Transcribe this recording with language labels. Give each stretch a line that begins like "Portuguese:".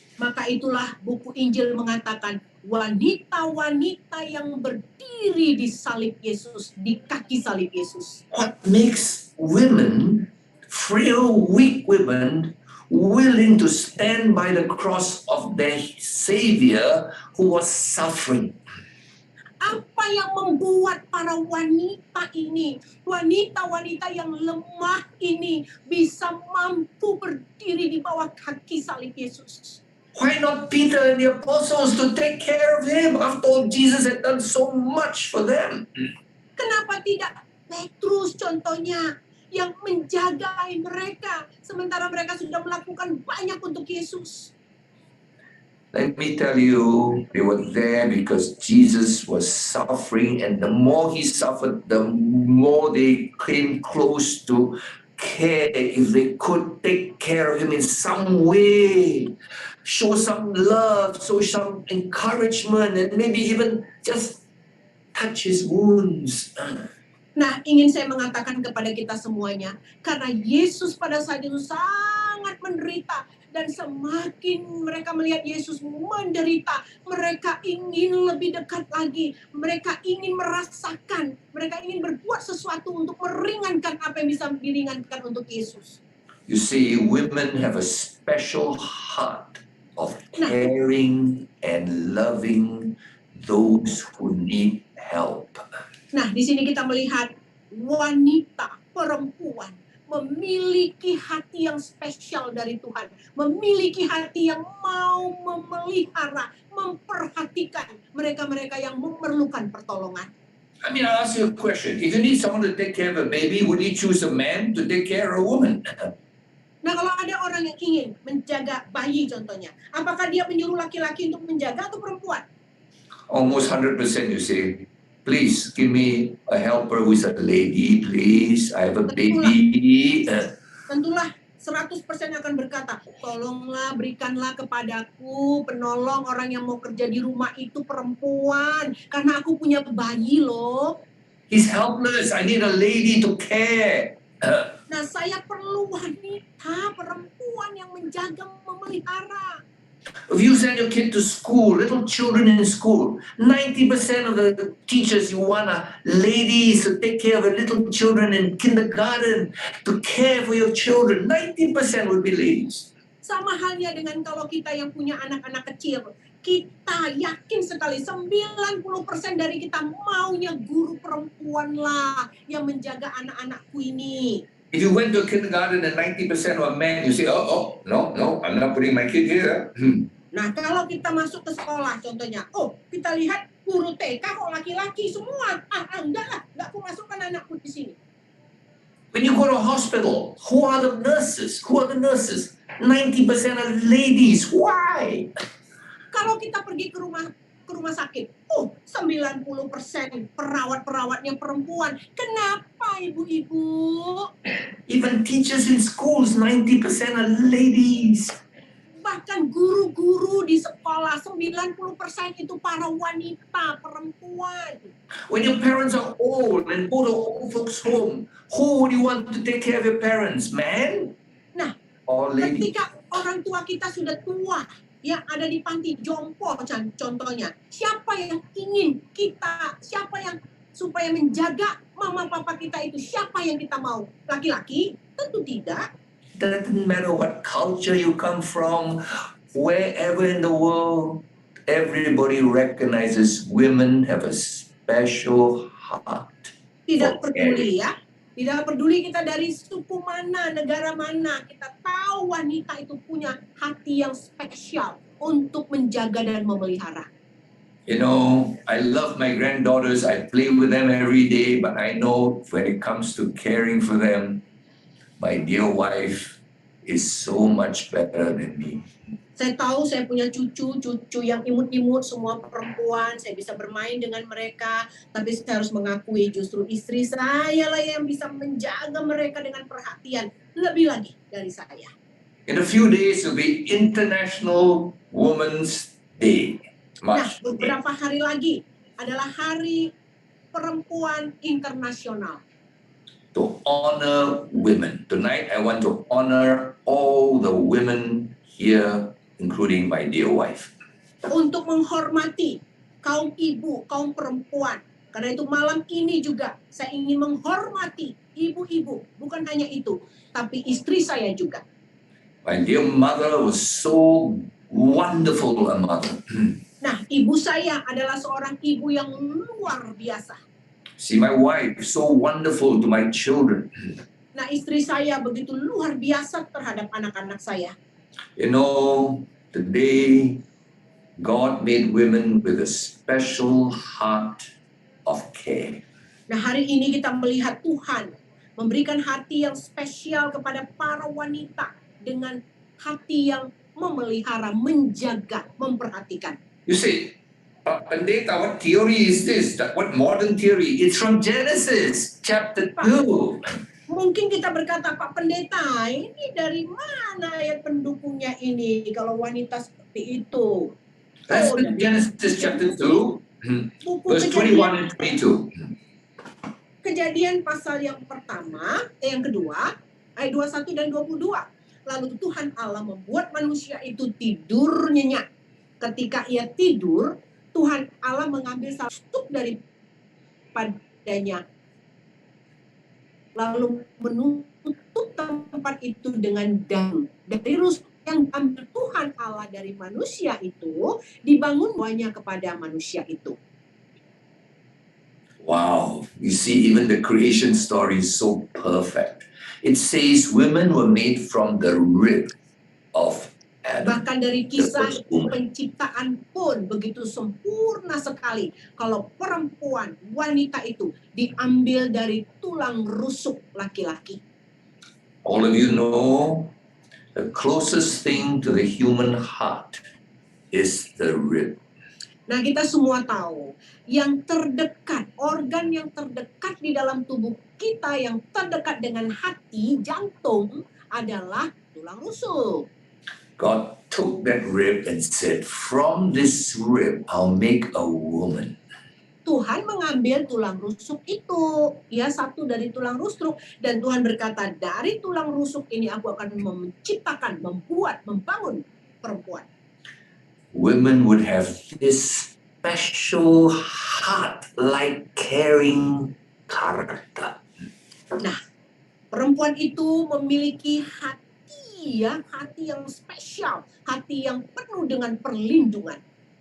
Indonesian: Maka itulah buku Injil mengatakan wanita-wanita yang berdiri di salib Yesus, di kaki salib Yesus.
English: What makes women, frail, weak women, willing to stand by the cross of their Savior who was suffering?
Indonesian: Apa yang membuat para wanita ini, wanita-wanita yang lemah ini bisa mampu berdiri di bawah kaki salib Yesus?
English: Why not Peter and the apostles to take care of him? After all, Jesus had done so much for them.
Indonesian: Kenapa tidak Petrus contohnya yang menjaga mereka sementara mereka sudah melakukan banyak untuk Yesus?
English: Let me tell you, they were there because Jesus was suffering, and the more he suffered, the more they came close to care if they could take care of him in some way. Show some love, show some encouragement, and maybe even just touch his wounds.
Indonesian: Nah, ingin saya mengatakan kepada kita semuanya, karena Yesus pada saat itu sangat menderita, dan semakin mereka melihat Yesus menderita, mereka ingin lebih dekat lagi, mereka ingin merasakan, mereka ingin berbuat sesuatu untuk meringankan apa yang bisa diringankan untuk Yesus.
English: You see, women have a special heart of caring and loving those who need help.
Indonesian: Nah, di sini kita melihat wanita, perempuan memiliki hati yang spesial dari Tuhan, memiliki hati yang mau memelihara, memperhatikan mereka-mereka yang memerlukan pertolongan.
English: I mean, I'll ask you a question. If you need someone to take care of a baby, would you choose a man to take care of a woman?
Indonesian: Nah, kalau ada orang yang ingin menjaga bayi contohnya, apakah dia menyuruh laki-laki untuk menjaga atau perempuan?
English: Almost 100% you say, please give me a helper who is a lady, please. I have a baby.
Indonesian: Tentulah 100% akan berkata, tolonglah berikanlah kepadaku penolong orang yang mau kerja di rumah itu perempuan, karena aku punya bayi loh.
English: He's helpless. I need a lady to care.
Indonesian: Nah, saya perlu wanita, perempuan yang menjaga, memelihara.
English: If you send your kid to school, little children in school, 90% of the teachers you want are ladies to take care of the little children in kindergarten, to care for your children. 90% would be ladies.
Indonesian: Sama halnya dengan kalau kita yang punya anak-anak kecil, kita yakin sekali 90% dari kita maunya guru perempuan lah yang menjaga anak-anakku ini.
English: If you went to a kindergarten and 90% were men, you say, no, I'm not putting my kid here.
Indonesian: Nah, kalau kita masuk ke sekolah, contohnya, kita lihat guru TK kok laki-laki semua. Enggak lah, enggak aku masukkan anakku di sini.
English: When you go to a hospital, who are the nurses? 90% are ladies. Why?
Indonesian: Kalau kita pergi ke rumah sakit, 90% perawat-perawatnya perempuan. Kenapa ibu-ibu?
English: Even teachers in schools, 90% are ladies.
Indonesian: Bahkan guru-guru di sekolah, 90% itu para wanita, perempuan.
English: When your parents are old and go to old folks home, who would you want to take care of your parents, man?
Indonesian: Nah,
English: or lady?
Indonesian: ketika orang tua kita sudah tua, yang ada di panti jompo contohnya. Siapa yang ingin siapa yang supaya menjaga mama papa kita itu, siapa yang kita mau? Laki-laki? Tentu tidak.
English: Doesn't matter what culture you come from, wherever in the world, everybody recognizes women have a special heart.
Indonesian: Tidak peduli ya. Tidak peduli kita dari suku mana, negara mana, kita tahu wanita itu punya hati yang spesial untuk menjaga dan memelihara.
English: You know, I love my granddaughters. I play with them every day, but I know when it comes to caring for them, my dear wife is so much better than me.
Indonesian: Saya tahu saya punya cucu yang imut-imut, semua perempuan, saya bisa bermain dengan mereka, tapi saya harus mengakui justru istri saya lah yang bisa menjaga mereka dengan perhatian lebih lagi dari saya.
English: In a few days will be International Women's Day.
Indonesian: Nah, beberapa hari lagi adalah Hari Perempuan Internasional.
English: To honor women. Tonight I want to honor all the women here, including my dear wife.
Indonesian: Untuk menghormati kaum ibu, kaum perempuan. Karena itu malam ini juga saya ingin menghormati ibu-ibu. Bukan hanya itu, tapi istri saya juga.
English: My dear mother was so wonderful a mother.
Indonesian: Nah, ibu saya adalah seorang ibu yang luar biasa.
English: See, my wife so wonderful to my children.
Indonesian: Nah, istri saya begitu luar biasa terhadap anak-anak saya.
English: You know, today God made women with a special heart of care.
Indonesian: Nah, hari ini kita melihat Tuhan memberikan hati yang spesial kepada para wanita dengan hati yang memelihara, menjaga, memperhatikan.
English: You see, Pendeta, what theory is this? What modern theory? It's from Genesis chapter 2.
Indonesian: Mungkin kita berkata, Pak Pendeta, ini dari mana ayat pendukungnya ini kalau wanita seperti itu?
English: That's in Genesis chapter 2, verse 21 and 22.
Indonesian: Kejadian pasal yang pertama, yang kedua, ayat 21 dan 22. Lalu Tuhan Allah membuat manusia itu tidur nyenyak. Ketika ia tidur, Tuhan Allah mengambil satu daripadanya, lalu menutup tempat itu dengan daun. Dari rusuk yang diambil Tuhan Allah dari manusia itu, dibangun buahnya kepada manusia itu.
English: Wow, you see, even the creation story is so perfect. It says women were made from the rib of Adam.
Indonesian: Bahkan dari kisah penciptaan pun begitu sempurna sekali. Kalau perempuan, wanita itu diambil dari tulang rusuk laki-laki.
English: All of you know, the closest thing to the human heart is the rib.
Indonesian: Nah, kita semua tahu yang terdekat, organ yang terdekat di dalam tubuh kita yang terdekat dengan hati, jantung adalah tulang rusuk.
English: God took that rib and said, from this rib, I'll make a woman.
Indonesian: Tuhan mengambil tulang rusuk itu, ya satu dari tulang rusuk, dan Tuhan berkata, dari tulang rusuk ini aku akan menciptakan, membuat, membangun perempuan.
English: Women would have this special heart-like caring character.
Indonesian: Nah, perempuan itu memiliki hati yang spesial, hati yang penuh dengan perlindungan.